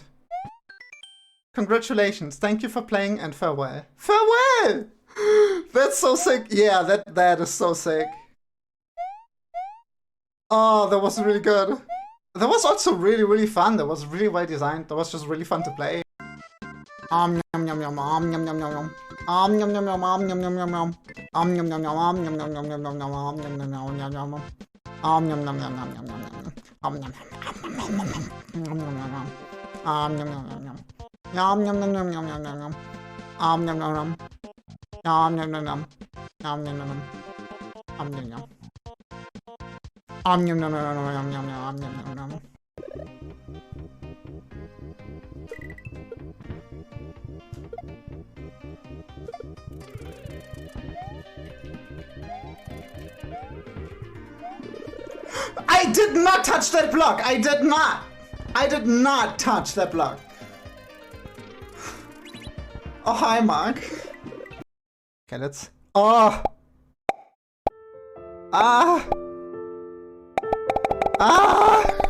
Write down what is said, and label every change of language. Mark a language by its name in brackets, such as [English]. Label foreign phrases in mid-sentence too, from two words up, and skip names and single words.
[English] Congratulations, thank you for playing and farewell. Farewell! That's so sick. Yeah, that is so sick. Oh, that was really good. That was also really fun. That was really well designed. That was just really fun to play. Yum yum yum yum yum yum yum yum. Yum yum yum yum yum yum yum. Yum yum yum yum yum yum yum yum yum yum yum yum yum yum yum. Yum yum yum yum yum yum yum yum. Yum yum yum yum yum yum. Yum yum yum yum. Yum yum yum yum yum yum yum yum. Yum yum yum yum. Yum yum yum yum. Yum yum yum. Yum yum yum. Yum yum yum yum yum yum yum yum. I did not touch that block! I did not! I did not touch that block! Oh, hi, Mark. Okay, let's... Oh! Ah! Ah!